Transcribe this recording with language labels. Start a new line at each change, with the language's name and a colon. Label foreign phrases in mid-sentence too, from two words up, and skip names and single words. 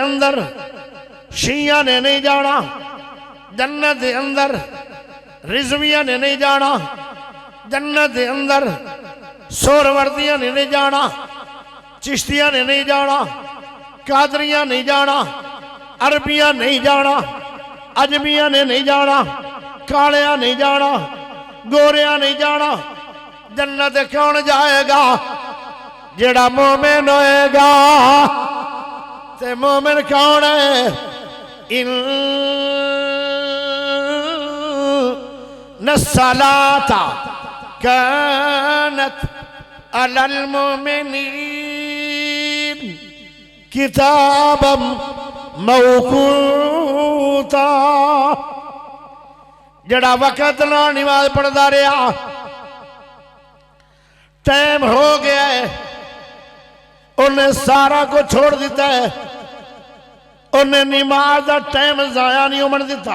Punjabi: اندر شیعہ نے نہیں جانا، جنت دے اندر رضویاں نے نہیں جانا، جنت دے اندر سہروردیاں نے نہیں جانا، چشتیاں نے نہیں جانا، قادریاں نہیں جانا، عربیاں نہیں جانا، عجمیاں نے نہیں جانا، کالیاں نہیں جانا، گوریاں نہیں جانا.
Urdu: جنت کون جائے گا?
Punjabi: جیہڑا مومن ہوئے گا.
Urdu: تے مومن کون ہے?
Arabic: إن الصلاة كانت على المؤمنين كتابا موقوتا.
Urdu: جیہڑا وقت نا نماز پڑھتا رہا، ٹائم ہو گیا ہے، انہیں سارا کچھ چھوڑ دتا ہے. انہیں نماز کا ٹائم ضائع نہیں ہونے دتا.